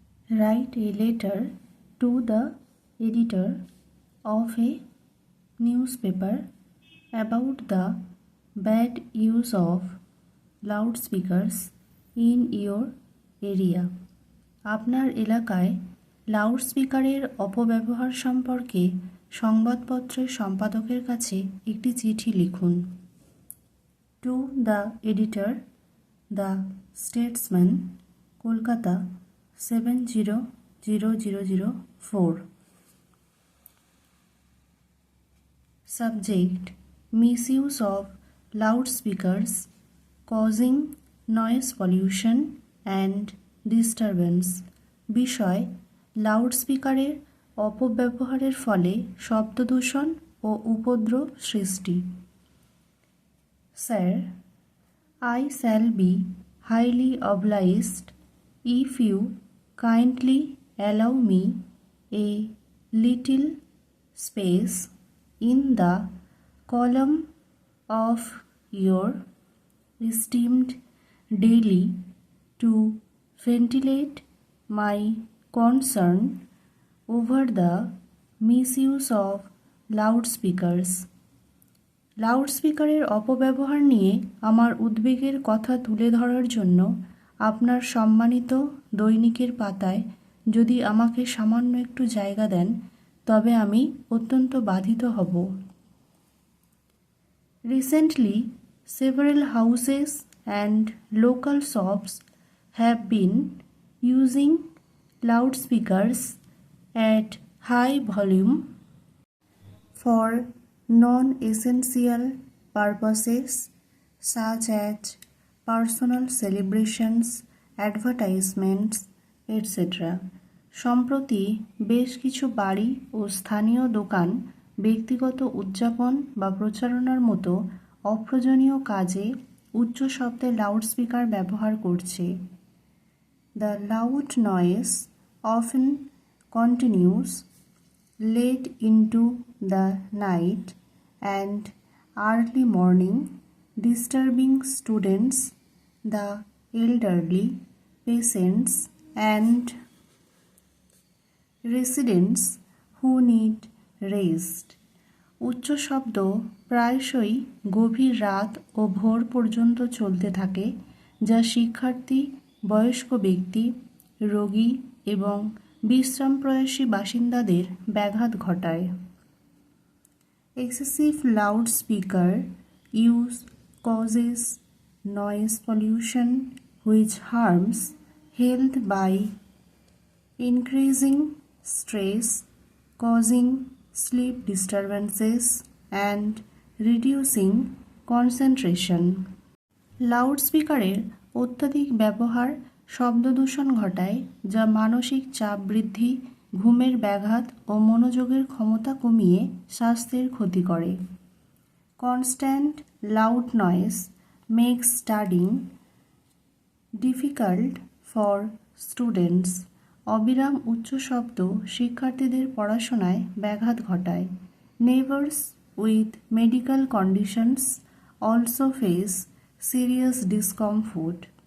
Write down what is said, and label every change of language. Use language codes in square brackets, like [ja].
[en] Write a letter to the editor of a newspaper about the bad use of loudspeakers in your area. [bn] আপনার এলাকায় লাউডস্পিকারের অপব্যবহার সম্পর্কে সংবাদপত্রের সম্পাদকের কাছে একটি চিঠি লিখুন। [en] To the editor, the Statesman, Kolkata 700004। Subject: misuse of loudspeakers causing noise pollution and disturbance। [bn] বিষয়: লাউডস্পিকারের অপব্যবহারের ফলে শব্দদূষণ ও উপদ্রব সৃষ্টি। [en] Sir, I shall be highly obliged if you kindly allow me a little space in the column of your esteemed daily to ventilate my concern over the misuse of loudspeakers। [bn] লাউডস্পিকারের অপব্যবহার নিয়ে আমার উদ্বেগের কথা তুলে ধরার জন্য আপনার সম্মানিত দৈনিকের পাতায় যদি আমাকে সামান্য একটু জায়গা দেন তবে আমি অত্যন্ত বাধিত হব। [en] Recently, several houses and local shops have been using loudspeakers at high volume for non-essential purposes such as personal celebrations, advertisements, etc. [bn] সম্প্রতি বেশ কিছু বাড়ি ও স্থানীয় দোকান ব্যক্তিগত উদযাপন বা প্রচারণার মতো অপ্রয়োজনীয় কাজে উচ্চ শব্দে লাউডস্পিকার ব্যবহার করছে। [en] The loud noise often continues late into the night and early morning, disturbing students, the elderly, patients, and residents who need rest। [bn] উচ্চ শব্দ প্রায়শই গভীর রাত ও ভোর পর্যন্ত চলতে থাকে, যা শিক্ষার্থী, বয়স্ক ব্যক্তি, রোগী এবং বিশ্রামপ্রয়াসী বাসিন্দাদের ব্যাঘাত ঘটায়। [en] Excessive loudspeaker use causes noise pollution which harms health by increasing stress, causing sleep disturbances, and reducing concentration। [bn] লাউডস্পিকারের অত্যধিক ব্যবহার শব্দদূষণ ঘটায়, যা মানসিক চাপ বৃদ্ধি, ঘুমের ব্যাঘাত ও মনোযোগের ক্ষমতা কমিয়ে স্বাস্থ্যের ক্ষতি করে। [en] Constant loud noise makes studying difficult for students। [bn] অবিরাম উচ্চ শব্দ শিক্ষার্থীদের পড়াশোনায় ব্যাঘাত ঘটায়। [en] Neighbors with medical conditions also face serious discomfort।